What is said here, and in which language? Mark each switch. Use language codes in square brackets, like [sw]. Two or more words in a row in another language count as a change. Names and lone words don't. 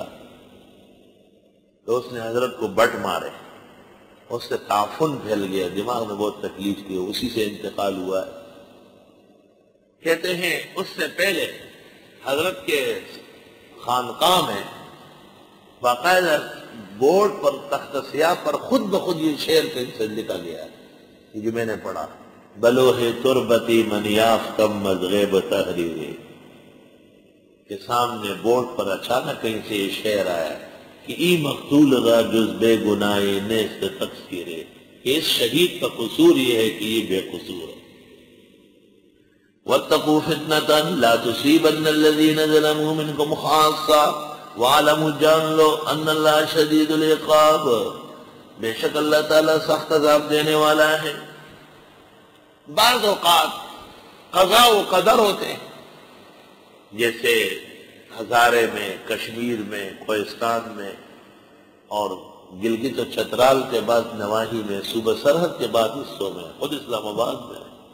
[ur] تو اس نے حضرت کو بٹ مارے، اس سے تعفن پھیل گیا، دماغ میں بہت تکلیف کی، اسی سے انتقال ہوا ہے۔ کہتے ہیں اس سے پہلے حضرت کے خانقاہ میں باقاعدہ بورڈ پر، تخت سیاہ پر خود بخود یہ شعر کہیں سے لکھا گیا ہے، یہ جو میں نے پڑھا، [fa] بلوہ تربتی من یافتم از غیب تحریری، [ur] کے سامنے بورڈ پر اچانک کہیں سے یہ شعر آیا کہ [fa] ای مقتول را جز بے گناہی نیست تقصیرے، [ur] کہ اس شہید کا قصور یہ ہے کہ یہ بے قصور ہے۔ [ar] واتقوا فتنة لا تصيبن الذين ظلموا منكم خاصة وَاعْلَمُوا، [ur] جان لو، [ar] ان اللہ شدید العقاب، [ur] بے شک اللہ تعالیٰ سخت عذاب دینے والا ہے۔ بعض اوقات قضاء و قدر ہوتے ہیں، جیسے ہزارے میں، کشمیر میں، کوہستان میں، اور گلگت و چترال کے بعد نواحی میں، صوبہ سرحد کے بعد حصوں میں، خود اسلام آباد میں